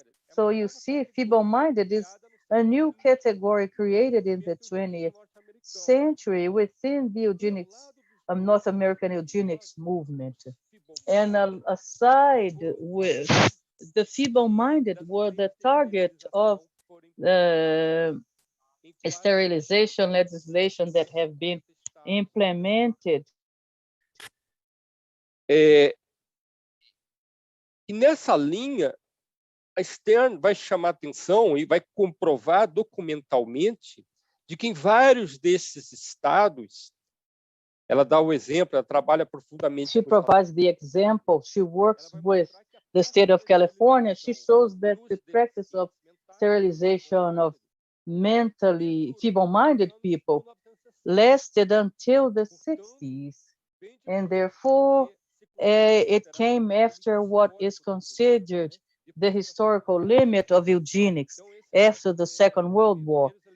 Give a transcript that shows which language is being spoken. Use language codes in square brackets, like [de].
[en] So you see, feeble-minded is a new category created in the 20th century within the eugenics, North American eugenics movement. And aside with the feeble-minded were the target of the sterilization legislation that have been implemented. [pt] E nessa linha, a Stern vai chamar atenção e vai comprovar documentalmente de que em vários desses estados, ela dá o exemplo, ela trabalha profundamente. [en] She provides the example. She works with the state of California. She shows that the practice of sterilization of mentally feeble-minded people lasted until the 60s, and therefore it came after what is considered the historical limit of eugenics after the Second World War.